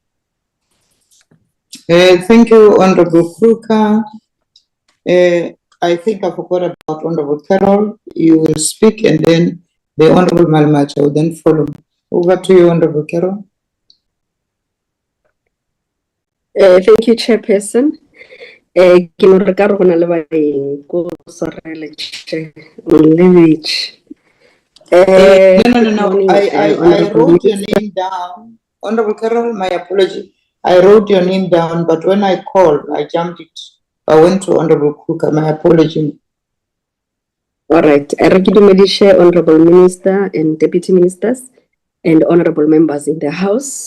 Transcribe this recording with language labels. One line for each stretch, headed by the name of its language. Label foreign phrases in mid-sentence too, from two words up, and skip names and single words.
English: Thank you, Honorable Kruger. I think I forgot about Honorable Carol. You will speak, and then the Honorable Malmacha will then follow. Over to you, Honorable Carol. Thank you, Chairperson.
Tswana: Ke no re ka re go na le baeng ko soreletse Levich.
English: No. I wrote your name down. Honorable Carol, my apology. I wrote your name down, but when I called, I jumped it. I went to Honorable Kruger. My apology. All right. I recognize Honorable Minister and Deputy Ministers and Honorable Members in the House.